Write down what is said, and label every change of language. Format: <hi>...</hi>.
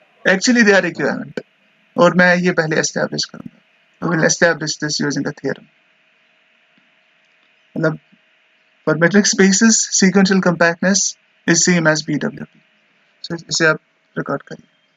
<hi>Actually दे are equivalent, और मैं ये पहले एस्टैब्लिश करूंगा.</hi> <en>We will establish this using a theorem. मतलब for metric spaces sequential compactness is same as BWP.</en> <hi>So इसे आप रिकॉर्ड करिए.</hi>